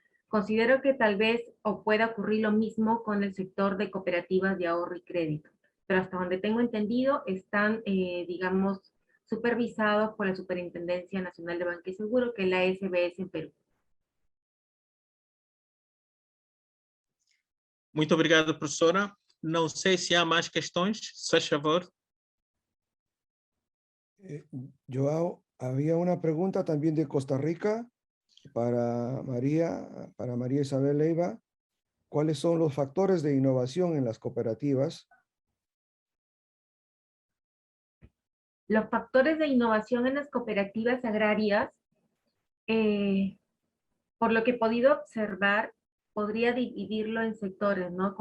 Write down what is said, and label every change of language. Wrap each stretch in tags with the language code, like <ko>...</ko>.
<es>Considero que tal vez o pueda ocurrir lo mismo con el sector de cooperativas de ahorro y crédito, pero hasta donde tengo entendido están, digamos, supervisados por la Superintendencia Nacional de Banca y Seguro, que es la SBS en Perú.</es> <pt>Muito obrigado, professora. Não sei se há mais questões, se faz favor.</pt> <es>Joao, había una pregunta también de Costa Rica para María Isabel Leiva. ¿Cuáles son los factores de innovación en las cooperativas? Los factores de innovación en las cooperativas agrarias, por lo que he podido observar, podría dividirlo en sectores, ¿no?</es>